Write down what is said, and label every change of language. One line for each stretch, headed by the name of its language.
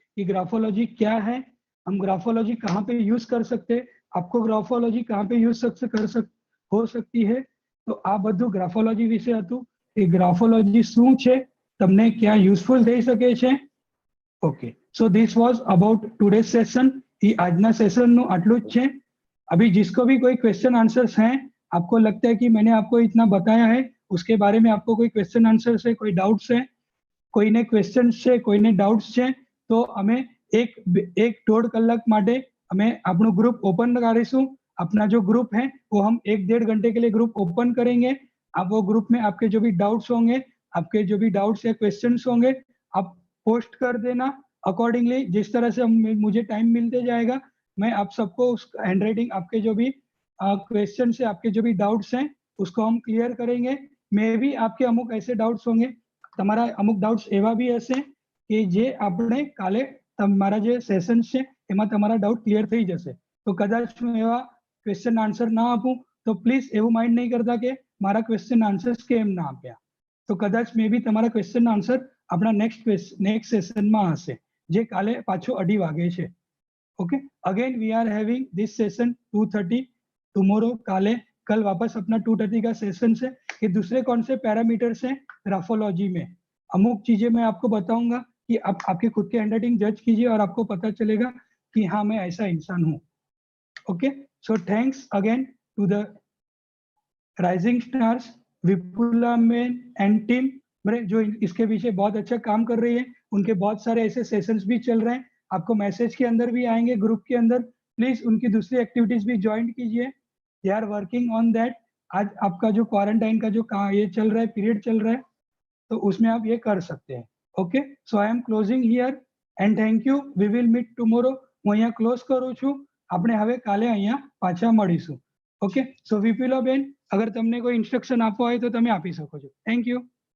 Hindi: कि ग्राफोलॉजी क्या है, हम ग्राफोलॉजी कहाँ पे यूज कर सकते हैं, आपको ग्राफोलॉजी कहाँ पे यूज हो सकती है, तो आ
Gujarati: બધું ગ્રાફોલોજી વિશે હતું કે ગ્રાફોલોજી શું છે, તમને क्या यूजफुल થઈ શકે છે.
English: Okay, so this was about today session.
Gujarati: ये आजना सेशन નું આટલું જ છે.
Hindi: अभी जिसको भी कोई क्वेश्चन आंसर्स हैं, आपको लगता है कि मैंने आपको इतना बताया है, उसके बारे में आपको कोई क्वेश्चन आंसर्स है, कोई डाउट्स है,
Gujarati: કોઈને ક્વેશ્ચન્સ છે, કોઈને ડાઉટ્સ છે, તો અમે એક દોઢ કલાક માટે અમે આપણું ગ્રુપ ઓપન કરીશું.
Hindi: अपना जो ग्रुप है वो हम 1-1.5 घंटे के लिए ग्रुप ओपन करेंगे. आप वो ग्रुप में आपके जो भी डाउट्स होंगे, आपके जो भी डाउट्स या क्वेश्चंस होंगे, आप पोस्ट कर देना. अकॉर्डिंगली जिस तरह से मुझे टाइम मिलते जाएगा, मैं आप सबको उस हैंडराइटिंग आपके जो भी क्वेश्चन है, आपके जो भी डाउट्स हैं, उसको हम क्लियर करेंगे। मे बी आपके अमुक ऐसे डाउट्स होंगे,
Gujarati: તમારા અમુક ડાઉટ્સ એવા બી હશે કે જે આપણે કાલે તમારા જે સેશન છે એમાં તમારા ડાઉટ ક્લિયર થઈ જશે. તો કદાચ હું એવા ક્વેશ્ચન આન્સર ના આપું તો પ્લીઝ એવું માઇન્ડ નહીં કરતા કે મારા ક્વેશ્ચન આન્સર્સ કેમ ના આપ્યા. તો કદાચ મે બી તમારા ક્વેશ્ચન આન્સર આપણા નેક્સ્ટ સેશનમાં હશે, જે કાલે પાછો 2:30 વાગે છે.
English: okay, again we are having this session 2:30 tomorrow,
Hindi: कल वापस अपना 2:30 का सेशन है. ये दूसरे कौन से पैरामीटर्स हैं ग्राफोलॉजी में, अमुक चीजें मैं आपको बताऊंगा कि आप आपके खुद के हैंडराइटिंग जज कीजिए और आपको पता चलेगा कि हाँ मैं ऐसा इंसान हूँ. Okay, so thanks again to the rising stars, विपुला man and team, जो इसके पीछे बहुत अच्छा काम कर रही है. उनके बहुत सारे ऐसे सेशंस भी चल रहे हैं, आपको मैसेज के अंदर भी आएंगे, ग्रुप के अंदर. प्लीज उनकी दूसरी एक्टिविटीज भी ज्वाइन कीजिए.
English: They are working on that.
Hindi: आज आपका जो क्वारंटाइन का जो ये चल रहा है, पीरियड चल रहा है, तो उसमें आप ये कर सकते हैं.
English: Okay, so I am closing here and thank you. We will meet tomorrow.
Gujarati: હું અહીંયા ક્લોઝ કરું છું. આપણે હવે કાલે અહીંયા પાછા મળીશું. ઓકે, સો વિપુલાબેન, અગર તમને કોઈ ઇન્સ્ટ્રક્શન આપવા હોય તો તમે આપી શકો છો. Thank you.